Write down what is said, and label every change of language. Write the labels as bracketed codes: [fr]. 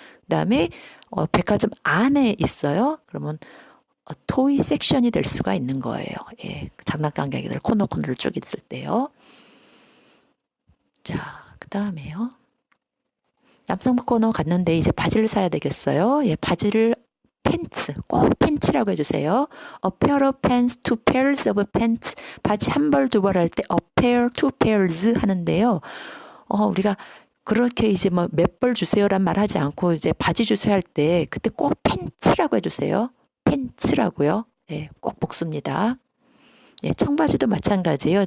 [ko] 그다음에 백화점 안에 있어요. 그러면 toy 섹션이 될 수가 있는 거예요. 예, 장난감 가게들 코너를 쭉 있을 때요. 자, 그다음에요. 남성복 코너 갔는데 이제 바지를 사야 되겠어요. 예, 바지를 팬츠, 꼭 팬츠라고 해주세요. [en] A pair of pants, two pairs of pants. [ko] 바지 한 벌, 두 벌 할 때 [en] a pair, two pairs [ko] 하는데요. 우리가 그렇게 이제 뭐 몇 벌 주세요란 말 하지 않고 이제 바지 주세요 할 때 그때 꼭 팬츠라고 해주세요. 팬츠라고요. 예, 꼭 복수입니다. 예, 청바지도 마찬가지예요.